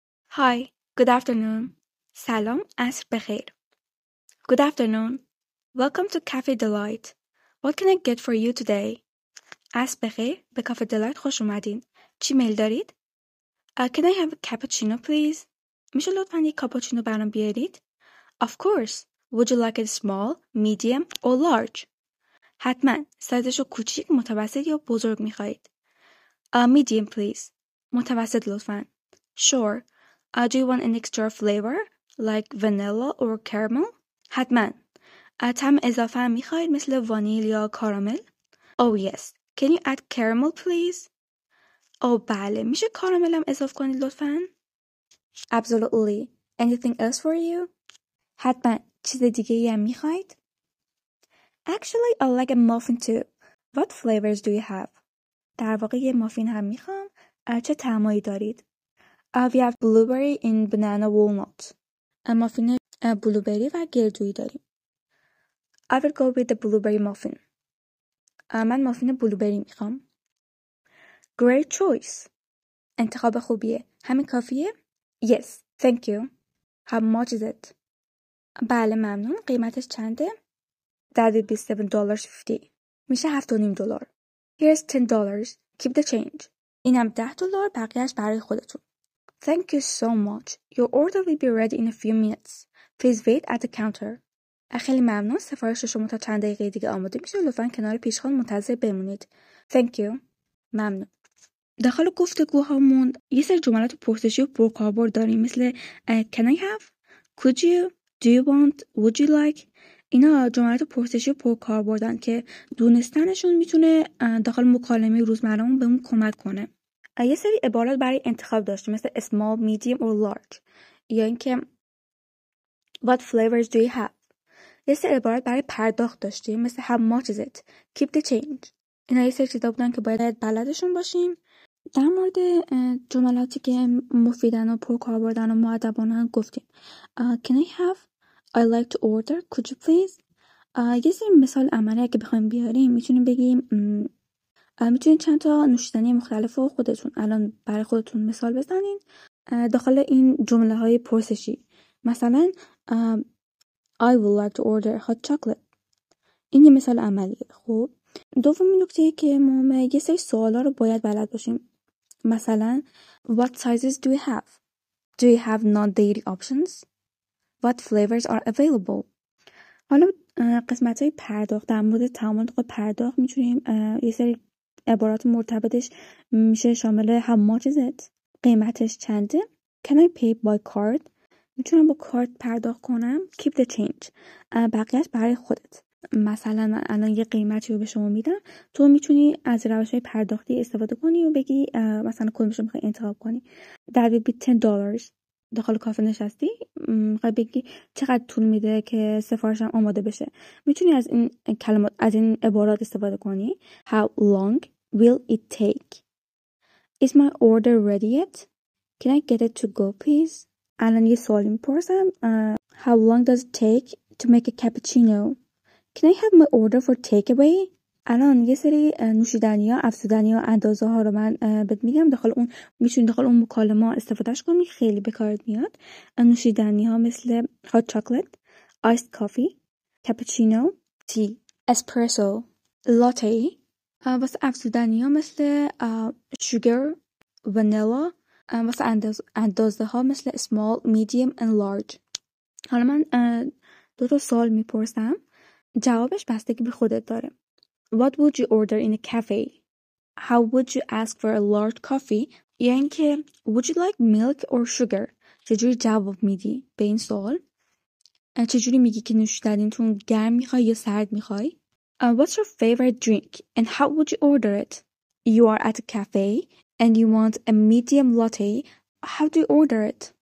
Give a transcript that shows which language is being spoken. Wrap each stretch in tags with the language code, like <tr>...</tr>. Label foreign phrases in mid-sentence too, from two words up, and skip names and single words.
<en>Hi, good afternoon.</en> <fa>سلام، عصر بخیر.</fa> <en>Good afternoon. Welcome to Cafe Delight. What can I get for you today?</en> <fa>عصر بخیر، به کافه دلایت خوش اومدین. چی میل دارید؟</fa> <en>Can I have a cappuccino please?</en> <fa>میشه لطفاً یک کاپوچینو برام بیارید؟</fa> <en>Of course. Would you like it small, medium or large?</en> <fa>حتما. سایزشو کوچیک، متوسط یا بزرگ میخواهید؟</fa> <en>Medium please.</en> <fa>متوسط لطفاً.</fa> <en>Sure. Do you want an extra flavor like vanilla or caramel?</en> <fa>حتما. طعم اضافه هم میخواهید مثل وانیل یا کارامل؟</fa> <en>Oh yes. Can you add caramel please?</en> <fa>بله. میشه کارامل هم اضافه کنید لطفاً؟</fa> <en>Absolutely. Anything else for you?</en> <fa>حتما. چیز دیگه هم میخواهید؟</fa> <en>Actually, I like a muffin too. What flavors do you have?</en> <fa>در واقع یه مافین هم میخوام. چه طعمایی دارید؟</fa> <en>We have blueberry in banana walnut.</en> <fa>مافین بلوبری و گردویی داریم.</fa> <en>I will go with the blueberry muffin.</en> <fa>من مافین بلوبری میخوام.</fa> <en>Great choice.</en> <fa>انتخاب خوبیه. همین کافیه؟</fa> <en>Yes, thank you. How much is it?</en> <fa>بله ممنون. قیمتش چنده؟</fa> <en>That would be $7.50. میشه $7.50. Here's $10. Keep the change.</en> <fa>اینم $10. بقیهش برای خودتون.</fa> <en>Thank you so much. Your order will be ready in a few minutes. Please wait at the counter.</en> <fa>خیلی ممنون. سفارش شما تا چند دقیقه دیگه آماده میشه. لطفاً کنار پیشخوان منتظر بمونید.</fa> <en>Thank you.</en> <fa>ممنون. داخل گفتگوهامون یه سری جملات پرسشی و پرکاربرد داریم مثل</fa> <en>Can I have? Could you? Do you want? Would you like?</en> <fa>اینا جملات پرسشی و پرکاربردن که دونستنشون میتونه داخل مکالمه روزمرهمون بهمون کمک کنه. یه سری عبارات برای انتخاب داشتیم مثل</fa> <en>small, medium or large</en> <fa>یا اینکه</fa> <en>what flavors do you have.</en> <fa>یه سری عبارات برای پرداخت داشتیم مثل</fa> <en>how much is it.</en> <fa>Keep the change. اینا یه سری چیزا بودن که باید بلدشون باشیم. در مورد جملاتی که مفیدن و پرکاربردن و مؤدبانه گفتیم.</fa> <en>Can I have? I like to order. Could you please?</en> <fa>یه سری مثال عملی که بخوایم بیاریم میتونیم بگیم میتونید چند تا نوشیدنی مختلف رو خودتون الان برای خودتون مثال بزنین داخل این جمله های پرسشی.</fa> <en>مثلا I would like to order hot chocolate.</en> <fa>این یه مثال عملیه. خب دومین نکته که ما یه سری سوالا رو باید بلد باشیم.</fa> <en>مثلا what sizes do you have? Do you have non-dairy options? What flavors are available?</en> <fa>حالا قسمت های پرداخت در مورد تعامل پرداخت میتونیم یه سری عبارات مرتبطش میشه شامل</fa> <en>how much is it؟</en> <fa>قیمتش چنده؟</fa> <en>Can I pay by card؟</en> <fa>میتونم با کارت پرداخت کنم.</fa> <en>Keep the change.</en> <fa>بقیهش برای خودت. مثلا من الان یه قیمتی رو به شما میدم، تو میتونی از روش‌های پرداختی استفاده کنی و بگی مثلا کدومش رو میخوای انتخاب کنی.</fa> <en>That would be $10.</en> <fa>داخل کافه نشستی میخوای بگی چقدر طول میده که سفارشم آماده بشه. میتونی از این کلمات از این عبارات استفاده کنی.</fa> <en>How long will it take? Is my order ready yet? Can I get it to go please?</en> <fa>الان یه سوالی میپرسم.</fa> <en>How long does it take to make a cappuccino? Can I have my order for takeaway?</en> <fa>الان یه سری نوشیدنی ها، افزودنی ها، اندازه ها رو من بهت میگم. میتونی داخل اون مکالمه استفادهش کنی. خیلی به کارت میاد. نوشیدنی ها مثل</fa> <en>hot chocolate, iced coffee, cappuccino, tea, espresso, latte.</en> <fa>واسه افزودنی ها مثل</fa> <en>sugar, vanilla.</en> <fa>واسه اندازه ها مثل</fa> <en>small, medium and large.</en> <fa>حالا من 2 سوال میپرسم. جوابش بستگی به خودت داره.</fa> <en>What would you order in a cafe? How would you ask for a large coffee?</en> <fa>یا اینکه</fa> <en>would you like milk or sugar?</en> <fa>چجوری جواب میدی به این سوال؟ چجوری میگی که نوشیدنیتون گرم میخوای یا سرد میخوای؟</fa> <en>What's your favorite drink and how would you order it? You are at a cafe and you want a medium latte. How do you order it?</en>